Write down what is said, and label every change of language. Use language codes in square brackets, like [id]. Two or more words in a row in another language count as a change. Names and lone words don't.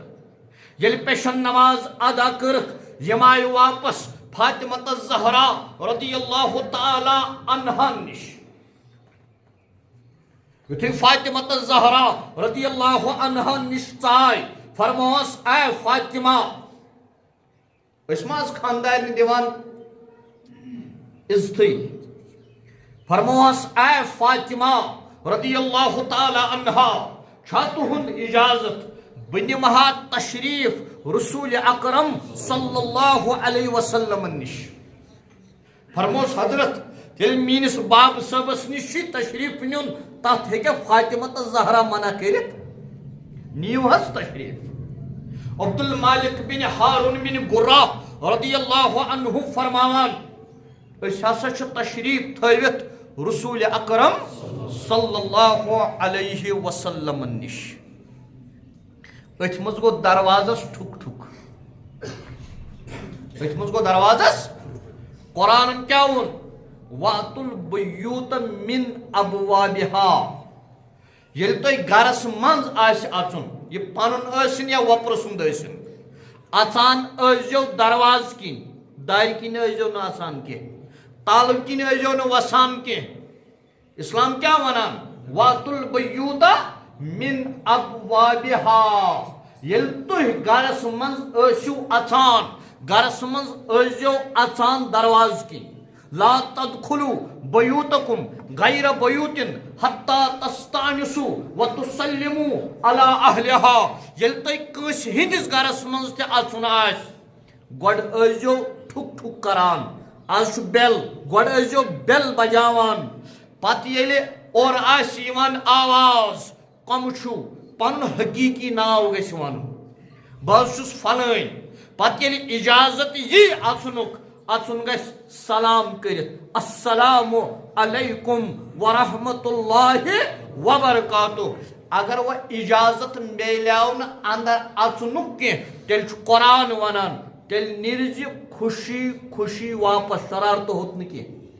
[ks] ییٚلہِ پیشن نماز ادا کٔرٕکھ یم آیہِ واپس فاطمۃ الزہرا [ar] رضی اللہ تعالی عنہا [ks] نِش. یُتھُے فاطمۃ الزہرا [ar] رضی اللہ عنہا [ks] نِش ژاے فرموہس اے فاطمہ أسۍ ما حظ خاندارنہِ دِوان عزتھٕے. فرموہس اے فاطمہ [ar] رضی اللہ تعالی عنہا [ks] چھا تُہُنٛد اجازت بہٕ نِمہٕ ہا تشریف رسول اکرم [ar] صلی اللہ علیہ وسلم [ks] نِش. فرموس حضرت تیٚلہِ میٲنِس باب صٲبس نِش چھُ تشریف نیُن تتھ ہیٚکیٛاہ فاطمۃ الزہرا منع کٔرِتھ؟ نِیِو حظ تشریف. عبد المالک بن ہارون بن گرہ [ar] رضی اللہ عنہ [ks] فرماوان أسۍ ہسا چھِ تشریف تھٲوِتھ رسول اکرم [ar] صلی اللہ علیہ وسلم [ks] نِش. أتھۍ منٛز گوٚو دروازس ٹھُک ٹھُک. أتھۍ منٛز گوٚو دروازس. قرآنن کیٛاہ ووٚن؟ [ar] وَأْتُوا الْبُيُوتَ مِنْ أَبْوَابِهَا. [ks] ییٚلہِ تۄہہِ گرس منٛز آسہِ اژُن یہِ پنُن ٲسِن یا وۄپرٕ سُنٛد ٲسِن اژان ٲسۍزیو دروازٕ کِنۍ دارِ کِنۍ ٲسۍزیو نہٕ اژان کینٛہہ تالہٕ کِنۍ ٲسۍزیو نہٕ وسان کینٛہہ. اسلام کیا ونان [ar] واتُ البیوت من ابوابها [ks] یل تُہۍ گرس منٛز ٲسِو اژان گرس منٛز ٲسۍزیو اژان دروازٕ کِنۍ [ar] لا تدخلوا بیوتکم غیر بیوت حتی تستانسوا وتسلموا علی اہلها [ks] یل تُہۍ کٲنٛسہِ ہٕنٛدِس گرس منٛز تہِ اژُن آسہِ گۄڈٕ ٲسۍزیو ٹھُک ٹھُک کران آز چھُ بیل گۄڈٕ ٲسۍزیو بیل بجاوان پتہٕ ییٚلہِ اورٕ آسہِ یِوان آواز کۄم چھُو پنُن حقیٖقی ناو گژھِ ونُن بہٕ حظ چھُس فلٲنۍ پتہٕ ییٚلہِ اجازت یی اژنُک اژُن گژھِ سلام کٔرِتھ [ar] السلام علیکم ورحمۃ اللہ وبرکاتہ [ks] اگر وۄنۍ اجازت میلیو نہٕ اندر اژنُک کینٛہہ تیٚلہِ چھُ قرآن ونان تیٚلہِ نیرزِ خوشی خوشی واپس شرارتہٕ ہوت نہٕ کینٛہہ